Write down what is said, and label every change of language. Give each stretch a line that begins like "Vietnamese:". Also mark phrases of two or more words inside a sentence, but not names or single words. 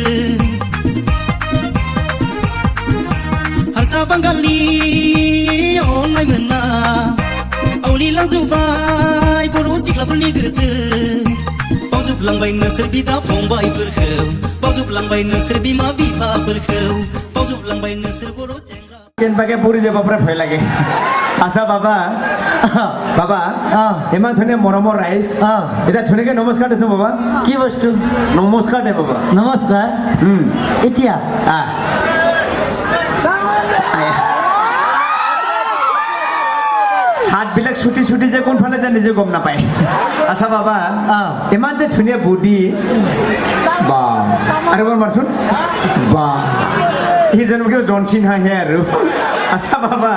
Bodo: हारसा बांगालनि अननाय मोना आवलिलांजोब्बाय बर' सिख्लाफोरनि गोसो बावजोबलांबाय नोंसोर बिदा फंबायफोरखौ बावजोबलांबाय नोंसोर बिमा बिफाफोरखौ बावजोबलांबाय नोंसोर बर' सेंग्रा
Assamese: কেনবাকে পৰি যাব পৰা ভয় লাগে আচ্ছা বাবা বাবা ইমান ধুনীয়া মৰমৰ ৰাইজ এতিয়া ধুনীয়াকে নমস্কাৰ দিছো বাবা কি বস্তু নমস্কাৰ দে বাবা নমস্কাৰ এতিয়া হাতবিলাক ছুটি ছুটি যে কোনফালে যে নিজে গম নাপায় আচ্ছা বাবা ইমান যে ধুনীয়া বডি বা আৰু এবাৰ মাৰচোন বা সি জানো কিয় জনচিন হাঁহে আৰু আচ্ছা বাবা